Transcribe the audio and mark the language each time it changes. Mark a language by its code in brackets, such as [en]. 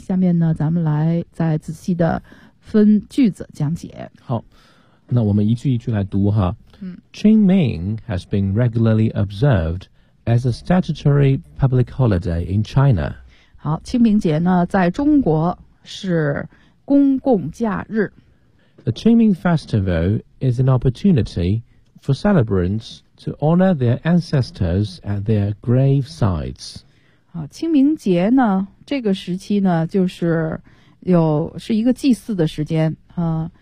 [zh] 下面呢，咱们来再仔细的分句子讲解。好，那我们一句一句来读哈。嗯 [en] ，Qingming has been regularly observed as a statutory public holiday in China。 [zh] 好，清明节呢，在中国是公共假日。 [en] The Qingming Festival is an opportunity for celebrants. To honor their ancestors at their grave sites. [zh] 好，清明节呢，这个时期呢，就是是一个祭祀的时间啊。